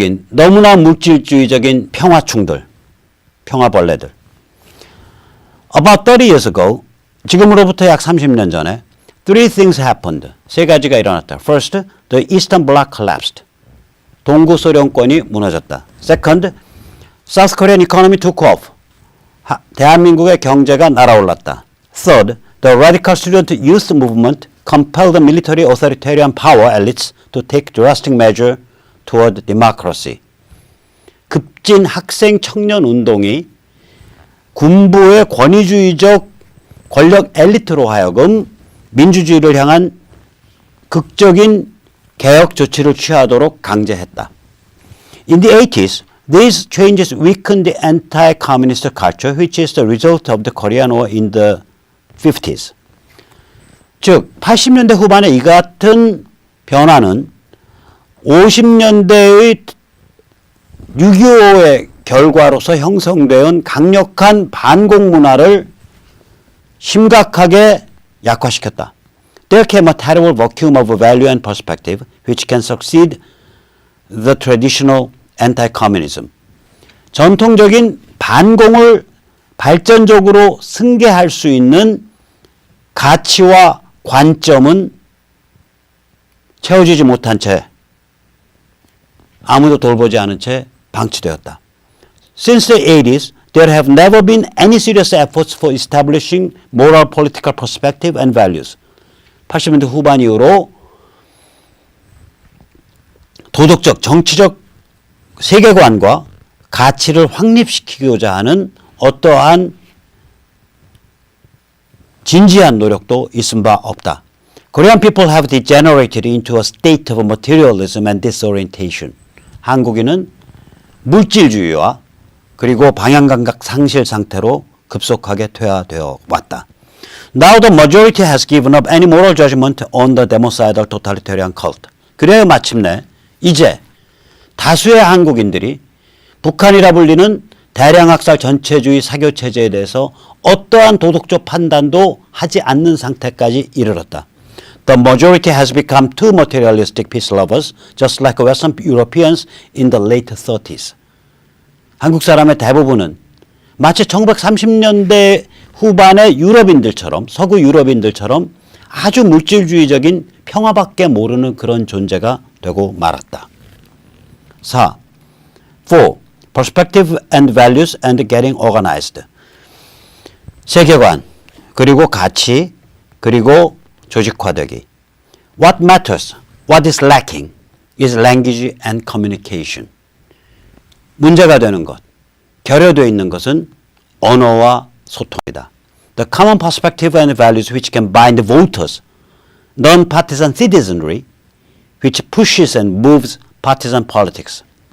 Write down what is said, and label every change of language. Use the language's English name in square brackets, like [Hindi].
[Korean] 너무나 물질주의적인 평화충들, 평화벌레들. [English] About 30 years ago, [Korean] 지금으로부터 약 30년 전에 [English] three things happened. [Korean] 세 가지가 일어났다. [English] First, the Eastern Bloc collapsed. [Korean] 동구 소련권이 무너졌다. [English] Second, South Korean economy took off. [Korean] 대한민국의 경제가 날아올랐다. [English] Third, the radical student youth movement compelled the military authoritarian power elites to take drastic measure toward democracy. [Korean] 급진 학생 청년 운동이 군부의 권위주의적 권력 엘리트로 하여금 민주주의를 향한 극적인 개혁 조치를 취하도록 강제했다. [English] In the 80s, these changes weakened the anti-communist culture, which is the result of the Korean War in the 50s. [Korean] 즉 80년대 후반에 이 같은 변화는 50년대의 6.25의 결과로서 형성된 강력한 반공 문화를 심각하게 약화시켰다. [English] There came a terrible vacuum of value and perspective which can succeed the traditional anti-communism. [Korean] 전통적인 반공을 발전적으로 승계할 수 있는 가치와 관점은 채워지지 못한 채 아무도 돌보지 않은 채 방치되었다. [English] Since the 80s, there have never been any serious efforts for establishing moral political perspective and values. [Korean] 80년대 후반 이후로 도덕적, 정치적 세계관과 가치를 확립시키고자 하는 어떠한 진지한 노력도 있은 바 없다. [English] Korean people have degenerated into a state of materialism and disorientation. [Korean] 한국인은 물질주의와 그리고 방향감각 상실 상태로 급속하게 퇴화되어 왔다. [English] Now the majority has given up any moral judgment on the democidal totalitarian cult. [Korean] 그래야 마침내 이제 다수의 한국인들이 북한이라 불리는 대량학살 전체주의 사교체제에 대해서 어떠한 도덕적 판단도 하지 않는 상태까지 이르렀다. [English] The majority has become too materialistic peace lovers, just like Western Europeans in the late 30s. [Korean] 한국 사람의 대부분은 마치 1930년대 후반의 유럽인들처럼, 서구 유럽인들처럼 아주 물질주의적인 평화밖에 모르는 그런 존재가 되고 말았다. 4. [English] Perspective and values and getting organized. [Korean] 세계관, 그리고 가치, 그리고 조직화되기. [English] What matters, what is lacking is language and communication. [Korean] 문제가 되는 것, 결여되어 있는 것은 언어와 소통이다. [English] The common perspective and values which can bind voters, non-partisan citizenry, which pushes and moves partisan politics.